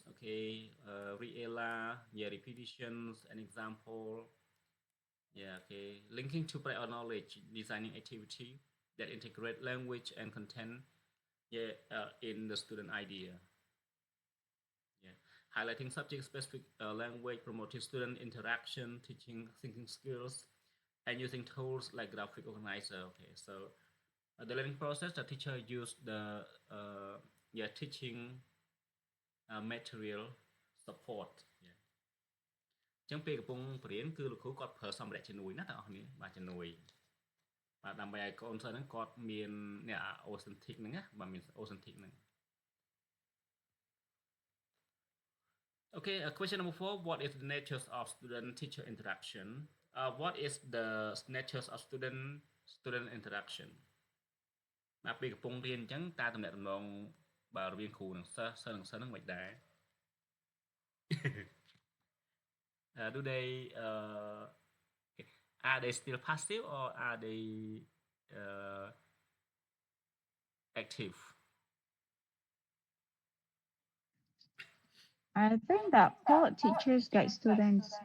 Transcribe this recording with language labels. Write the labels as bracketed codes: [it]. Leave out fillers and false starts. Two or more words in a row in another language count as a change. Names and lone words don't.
[en] okay, reela, yeah, repetitions, an example, yeah, okay, linking to prior knowledge, designing activity that integrate language and content, yeah, in the student idea, yeah, highlighting subject-specific language, promoting student interaction, teaching thinking skills, and using tools like graphic organizer. Okay, so the learning process, the teacher use the yeah, teaching material support [km] អញ្ចឹងពេលកំពុងបរៀនគឺលោកគ្រូគាត់ប្រើសម្ភារៈជំនួយណាបងប្អូននេះបាទជំនួយបាទដើម្បីឲ្យកូនសិស្សហ្នឹងគាត់មានអ្នក authentic ហ្នឹងណាបាទមាន authentic ហ្នឹង [en] Okay, question number 4. What is the nature of student-teacher interaction? What is the nature of student interaction? [km] បាទពេលកំពុងរៀនអញ្ចឹងតើតំណែងតំណងបាទរវាងគ្រូនិងសិស្សនិងសិស្សហ្នឹងមិនដែរ [en] do they are they still passive or are they uh, active? I think that both teachers guide students